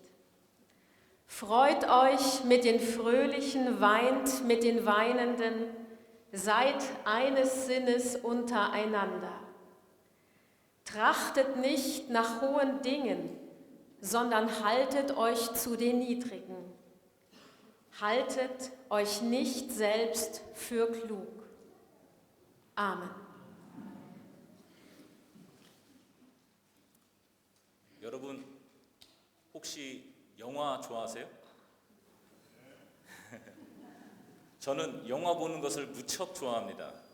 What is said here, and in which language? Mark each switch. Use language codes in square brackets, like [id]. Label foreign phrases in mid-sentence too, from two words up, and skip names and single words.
[de] Freut euch mit den Fröhlichen, weint mit den Weinenden, seid eines Sinnes untereinander. Trachtet nicht nach hohen Dingen, sondern haltet euch zu den Niedrigen. Haltet euch nicht selbst für klug. Amen. [ko] 여러분 혹시 영화 좋아하세요? 저는 영화 보는 것을 무척 좋아합니다.